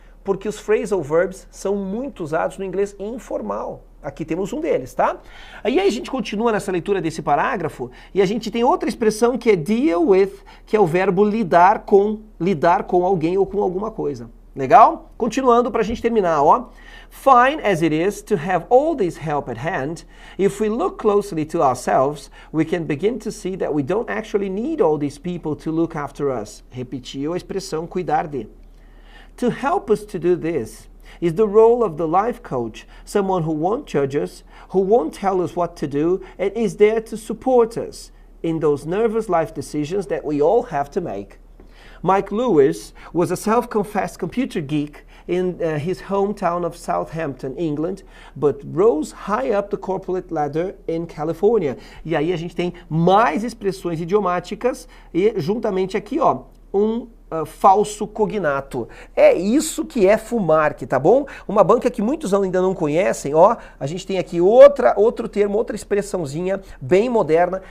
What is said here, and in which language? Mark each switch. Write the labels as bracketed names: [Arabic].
[Portuguese] Porque os phrasal verbs são muito usados no inglês informal. Aqui temos um deles, tá? Aí a gente continua nessa leitura desse parágrafo e a gente tem outra expressão que é [English] deal with, [Portuguese] que é o verbo lidar com alguém ou com alguma coisa. Legal? Continuando para a gente terminar, ó. [English] Fine as it is to have all this help at hand, if we look closely to ourselves, we can begin to see that we don't actually need all these people to look after us. [Portuguese] Repetiu a expressão cuidar de. [English] To help us to do this is the role of the life coach, someone who won't judge us, who won't tell us what to do, and is there to support us in those nervous life decisions that we all have to make. Mike Lewis was a self-confessed computer geek in his hometown of Southampton, England, but rose high up the corporate ladder in California. [Portuguese] E aí a gente tem mais expressões idiomáticas e juntamente aqui, ó, falso cognato. É isso que é FUMARC, tá bom? Uma banca que muitos ainda não conhecem, ó, a gente tem aqui outro termo, outra expressãozinha bem moderna.